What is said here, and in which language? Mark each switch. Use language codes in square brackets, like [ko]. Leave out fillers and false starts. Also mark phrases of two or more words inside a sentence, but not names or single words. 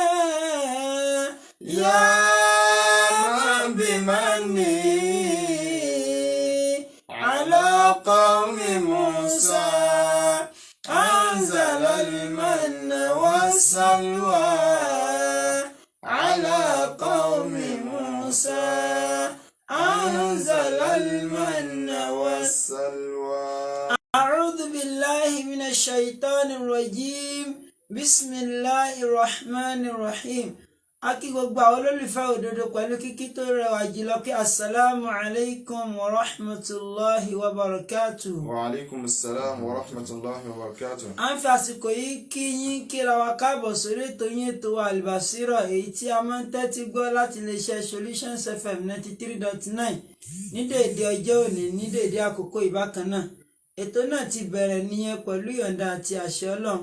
[ar] يا من بمنه على قوم موسى أنزل المن والسلوى على قوم موسى أنزل المن والسلوى. أعوذ بالله من الشيطان الرجيم بسم الله الرحمن الرحيم. [yo] Akí gbogbo àwọn olólùfẹ́ òdodo pẹ̀lú kíkí tó rẹwà jùlọ kí [ar] السلام عليكم ورحمة الله وبركاته. وعليكم السلام ورحمة الله وبركاته. [yo] A ń fi àsìkò yìí kí yín kíra wa káàbọ̀ sórí ètò yín ètò Al-Basira èyí tí a máa ń tẹ́tí gbọ́ láti iléeṣẹ́ Solutions FM 93.9 ní déédéé ọjọ́ òní ní déédéé àkókò ìbákan náà. Ètò náà ti bẹ̀rẹ̀ nìyẹn pẹ̀lú ìyọ̀ǹda àti àṣẹ Ọlọ́run.